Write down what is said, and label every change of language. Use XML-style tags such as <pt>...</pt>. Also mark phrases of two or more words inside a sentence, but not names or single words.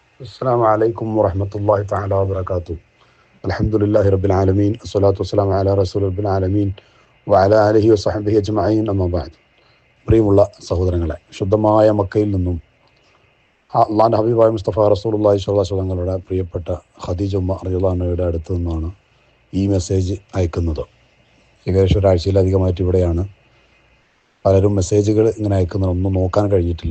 <ar>السلام عليكم ورحمة الله تعالى وبركاته. الحمد لله رب العالمين الصلاة والسلام على رسول رب العالمين وعلى آله وصحبه أجمعين أما بعد.</ar> <ml>പ്രിയമുള്ള സഹോദരങ്ങളെ, ശുദ്ധമായ മക്കയിൽ നിന്നും അള്ളാഹുവിൻ്റെ ഹബീബായ മുസ്തഫ</ml> <ar>رسول الله صلى الله عليه وسلم</ar> <ml>തങ്ങളുടെ പ്രിയപ്പെട്ട ഖദീജ ഉമ്മ</ml> <ar>رضي الله عنها</ar> <ml>അടുത്ത് നിന്നാണ് ഈ മെസ്സേജ് അയക്കുന്നത്. ഏകദേശം ഒരാഴ്ചയിലധികമായിട്ട് ഇവിടെയാണ്. പലരും മെസ്സേജുകൾ ഇങ്ങനെ അയക്കുന്നതൊന്നും നോക്കാൻ കഴിഞ്ഞിട്ടില്ല.</ml>